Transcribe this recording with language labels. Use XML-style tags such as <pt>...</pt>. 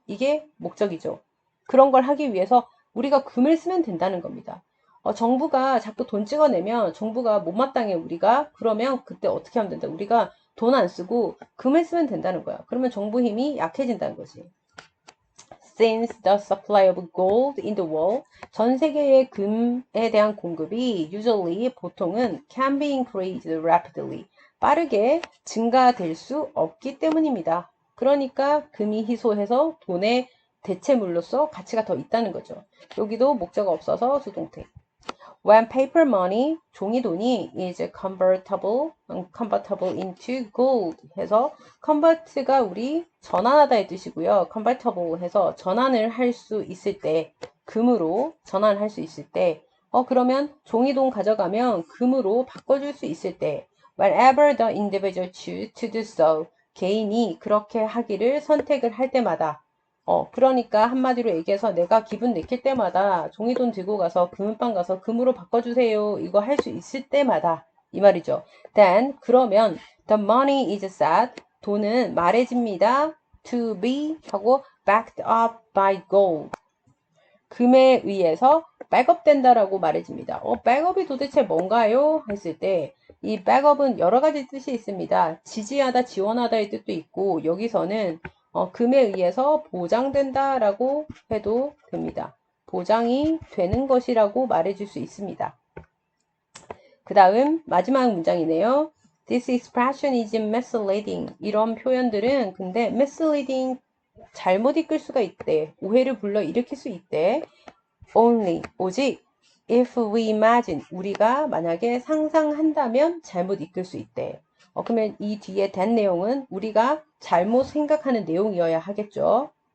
<ko>이게 목적이죠. 그런 걸 하기 위해서 우리가 금을 쓰면 된다는 겁니다. 정부가 자꾸 돈 찍어내면 정부가 못마땅해 우리가 그러면 그때 어떻게 하면 된다? 우리가 돈 안 쓰고 금을 쓰면 된다는 거야. 그러면 정부 힘이 약해진다는 거지.</ko> <en>Since the supply of gold in the world,</en> <ko>전 세계의 금에 대한 공급이</ko> <en>usually</en> <ko>보통은</ko> <en>can be increased rapidly,</en> <ko>빠르게 증가될 수 없기 때문입니다. 그러니까 금이 희소해서 돈의 대체물로서 가치가 더 있다는 거죠. 여기도 목적 없어서 수동태.</ko> <en>When paper money,</en> <ko>종이 돈이</ko> <en>is convertible into gold</en> <ko>해서 convert가 우리 전환하다의 뜻이고요. convertible 해서 전환을 할 수 있을 때, 금으로 전환을 할 수 있을 때, 그러면 종이 돈 가져가면 금으로 바꿔줄 수 있을 때,</ko> <en>whenever the individual choose to do so,</en> <ko>개인이 그렇게 하기를 선택을 할 때마다, 그러니까 한마디로 얘기해서 내가 기분 내킬 때마다 종이돈 들고 가서 금은방 가서 금으로 바꿔주세요. 이거 할 수 있을 때마다 이 말이죠.</ko> <en>Then</en> <ko>그러면</ko> <en>the money is said</en> <ko>돈은 말해집니다.</ko> <en>To be</en> <ko>하고</ko> <en>backed up by gold</en> <ko>금에 의해서 백업된다라고 말해집니다. 백업이 도대체 뭔가요? 했을 때 이 backup은 여러 가지 뜻이 있습니다. 지지하다, 지원하다의 뜻도 있고 여기서는 금에 의해서 보장된다 라고 해도 됩니다. 보장이 되는 것이라고 말해줄 수 있습니다. 그 다음 마지막 문장이네요.</ko> <en>This expression is misleading.</en> <ko>이런 표현들은 근데 misleading 잘못 이끌 수가 있대. 오해를 불러일으킬 수 있대.</ko> <en>Only</en> <ko>오직</ko> <en>if we imagine</en> <ko>우리가 만약에 상상한다면 잘못 이끌 수 있대. 그러면 이 뒤에 된 내용은 우리가 잘못 생각하는 내용이어야 하겠죠.</ko>